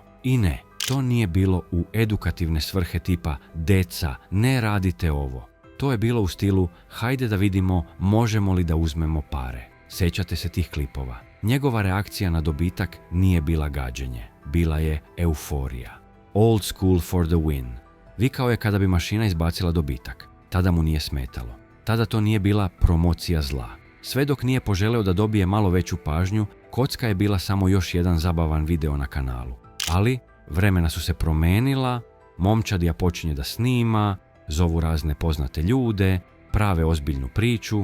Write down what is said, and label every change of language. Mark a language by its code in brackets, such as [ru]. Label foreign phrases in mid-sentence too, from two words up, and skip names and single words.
[sr] I ne, to nije bilo u edukativne svrhe tipa deca, ne radite ovo. To je bilo u stilu hajde da vidimo možemo li da uzmemo pare. Sjećate se tih klipova? Njegova reakcija na dobitak nije bila gađenje. Bila je euforija. [en] Old school for the win. [sr] Vikao je kada bi mašina izbacila dobitak. Tada mu nije smetalo. Tada to nije bila promocija zla. Sve dok nije poželeo da dobije malo veću pažnju, kocka je bila samo još jedan zabavan video na kanalu. Ali vremena su se promenila, momčadija počinje da snima, zovu razne poznate ljude, prave ozbiljnu priču.